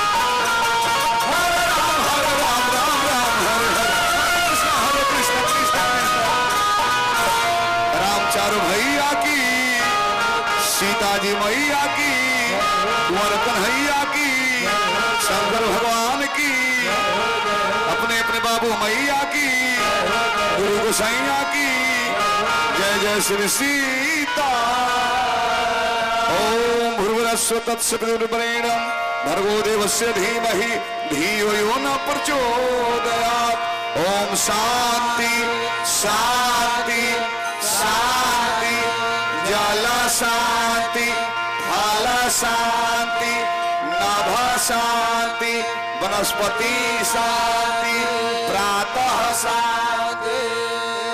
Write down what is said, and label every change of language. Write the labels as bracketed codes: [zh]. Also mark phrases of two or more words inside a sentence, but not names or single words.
[hi] चारों भैया की सीता जी मैया की कुंवर कन्हैया की शंकर भगवान की अपने अपने बाबू मैया की गुरु गोसाइया की जय जय श्री सीता [sa] ओम भूर्भुवस्सुः तत्सवितुर्वरेण्यं भर्गो देवस्य धीमहि धियो यो न प्रचोदयात् ओम शांति शांति शांति जल शांति फल शांति नभ शांति वनस्पति शांति प्रातः शांति